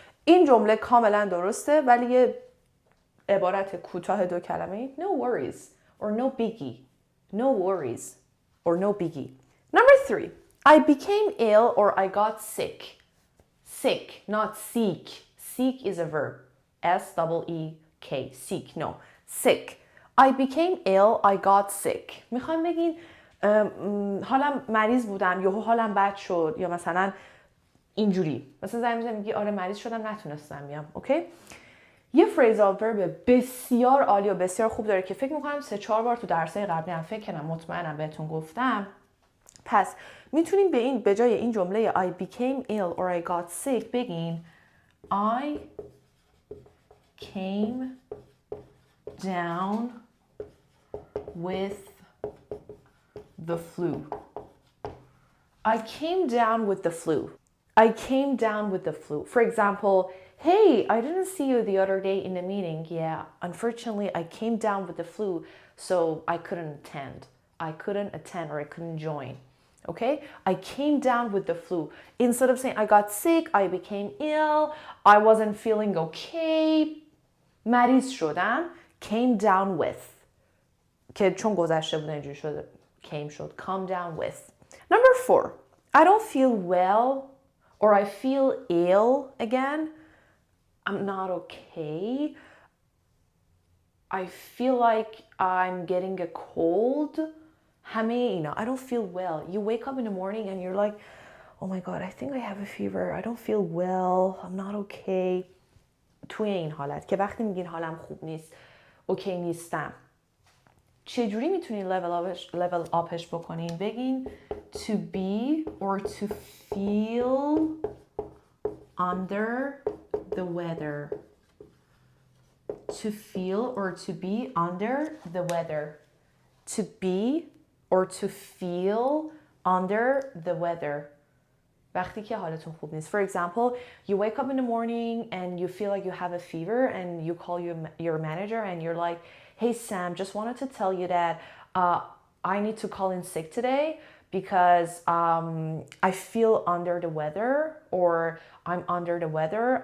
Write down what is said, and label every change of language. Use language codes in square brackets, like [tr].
[fa] این جمله کاملا درسته، ولی یه عبارت کوتاه دو کلمه، [en] no worries or no biggie. No worries or no biggie. Number 3, I became ill or I got sick. Sick, not seek. Seek is a verb. S-E-E-K. Seek, no. Sick. I became ill, I got sick. [fa] میخوام بگین حالم مریض بودم، یهو حالم بد شد، یا مثلا اینجوری. مثلا زنگ میزنم میگی آره مریض شدم نتونستم بیام. اوکی؟ یه phrasal verb بسیار عالی و بسیار خوب داره که فکر میکنم 3-4 بار تو درسای قبلی هم فکر کنم، مطمئنم بهتون گفتم. پس میتونیم به جای این جمله [en] I became ill or I got sick [fa] بگین [en] I came down with the flu. I came down with the flu. I came down with the flu. For example, hey, I didn't see you the other day in the meeting. Yeah, unfortunately, I came down with the flu, so I couldn't attend. I couldn't attend or I couldn't join. Okay? I came down with the flu. Instead of saying I got sick, I became ill, I wasn't feeling okay. [fa] مریض شدم. [en] Came down with. [fa] که چون گذشته بود اینجوری شده. [en] Came شد. Come down with. Number 4. I don't feel well or I feel ill again. I'm not okay. I feel like I'm getting a cold. [fa] همه اینا. [en] I don't feel well. You wake up in the morning and you're like, oh my God, I think I have a fever. I don't feel well. I'm not okay. [fa] توی این حالت که وقتی میگین حالم خوب نیست، اوکی نیستم، چجوری میتونین level upش بکنین؟ بگین [en] to be or to feel under the weather. To feel or to be under the weather. To be or to feel under the weather. [fa] وقتی که حالتون خوب نیست. [en] For example, you wake up in the morning and you feel like you have a fever and you call your manager and you're like, hey Sam, just wanted to tell you that I need to call in sick today because I feel under the weather or I'm under the weather.